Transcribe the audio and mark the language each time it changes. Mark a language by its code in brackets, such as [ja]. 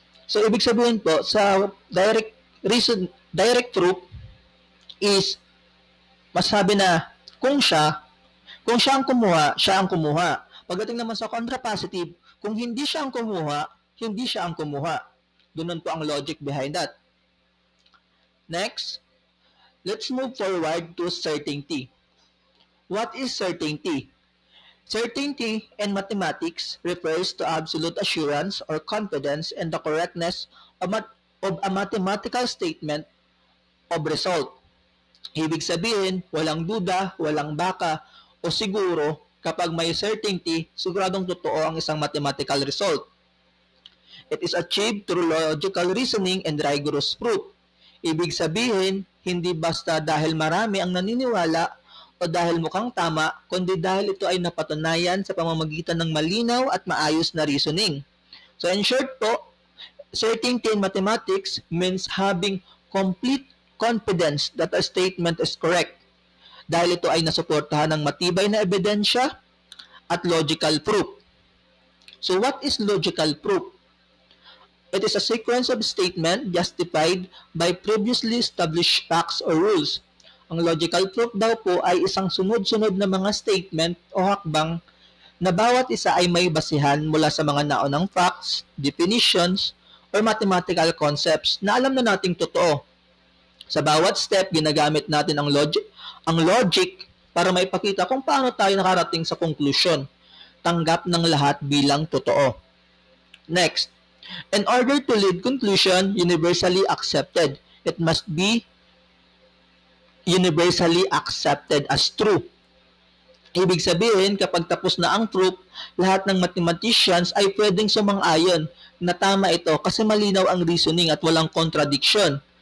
[tl] So, ibig sabihin po, sa direct proof is, masabi na, kung siya ang kumuha, siya ang kumuha. Pagdating naman sa contrapositive, kung hindi siya ang kumuha, hindi siya ang kumuha. Doon po ang [en] logic behind that. Next, let's move forward to certainty. What is certainty? Certainty in mathematics refers to absolute assurance or confidence in the correctness of a mathematical statement of result. [tl] Ibig sabihin, walang duda, walang baka, o siguro, kapag may certainty, siguradong totoo ang isang mathematical result. [en] It is achieved through logical reasoning and rigorous proof. [tl] Ibig sabihin, hindi basta dahil marami ang naniniwala o dahil mukhang tama, kundi dahil ito ay napatunayan sa pamamagitan ng malinaw at maayos na reasoning. [en] So in short po, certainty in mathematics means having complete confidence that a statement is correct. [tl] Dahil ito ay nasuportahan ng matibay na ebidensya at logical proof. [en] So what is logical proof? It is a sequence of statement justified by previously established facts or rules. [tl] Ang logical proof daw po ay isang sunod-sunod na mga statement o hakbang na bawat isa ay may basihan mula sa mga naunang facts, definitions, or mathematical concepts na alam na nating totoo. Sa bawat step, ginagamit natin ang logic para maipakita kung paano tayo nakarating sa konklusyon. Tanggap ng lahat bilang totoo. [en] Next, in order to lead conclusion universally accepted, it must be universally accepted as true. [tl] Ibig sabihin, kapag tapos na ang proof, lahat ng mathematicians ay pwedeng sumang-ayon na tama ito kasi malinaw ang reasoning at walang contradiction.